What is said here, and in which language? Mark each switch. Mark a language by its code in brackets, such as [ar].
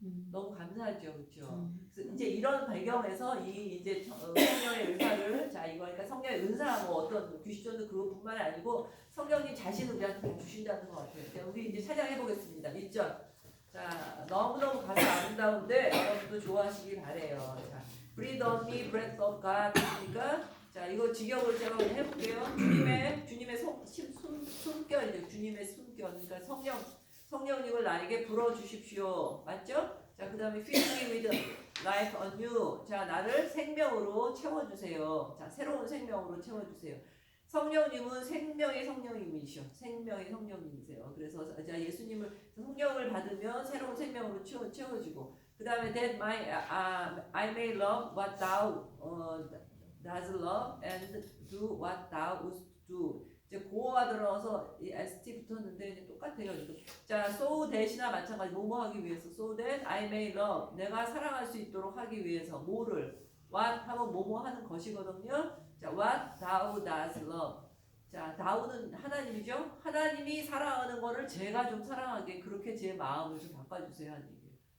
[ko] 너무 감사하죠, 그렇죠? 그래서 이제 이런 배경에서 이 이제 성령의 은사를 자 이거 그러니까 성령의 은사 뭐 어떤 귀신전도 그것뿐만이 아니고 성령님 자신을 우리한테 주신다는 것 같아요. 자, 우리 이제 찬양해 보겠습니다. 1절. 자 너무너무 가사 아름다운데 여러분도 좋아하시길 바래요. [en] 자, Breathe on me, breath of God. [ko] 그러니까 자 이거 직역을 제가 오늘 해볼게요. 주님의 숨결이죠. 주님의 숨결. 그러니까 성령님을 나에게 불어주십시오. 맞죠? 자, 그 다음에 [en] fill me with life anew. [ko] 자, 나를 생명으로 채워주세요. 자, 새로운 생명으로 채워주세요. 성령님은 생명의 성령님이시오. 생명의 성령님이세요. 그래서 자, 예수님을 성령을 받으면 새로운 생명으로 채워지고 그 다음에 [en] that I may love what thou does love and do what thou wouldst do. [ko] 이제 고어가 들어서 이 ST 붙었는데 이제 똑같아요. 자, so that이나 마찬가지 뭐뭐 하기 위해서 [en] so that I may love [ko] 내가 사랑할 수 있도록 하기 위해서 뭐를 what 하면 뭐뭐 하는 것이거든요. [en] 자, what thou does love. [ko] 자, thou는 하나님이죠. 하나님이 사랑하는 거를 제가 좀 사랑하게 그렇게 제 마음을 좀 바꿔주세요 하는 얘기예요.